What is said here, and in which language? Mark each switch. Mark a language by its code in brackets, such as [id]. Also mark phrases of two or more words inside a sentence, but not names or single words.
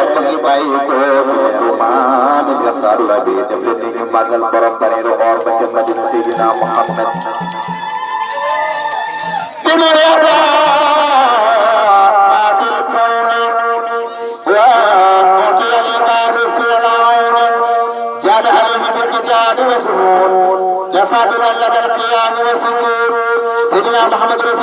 [wo] ngi bàyyi ko weeru maami Cheikh Sadou Labi def leen ni ñu màggal borom bareeru or ba ca Madina Seydina Muhammad [ar] فاضل لدى القيام والسجود سيدنا محمد رسول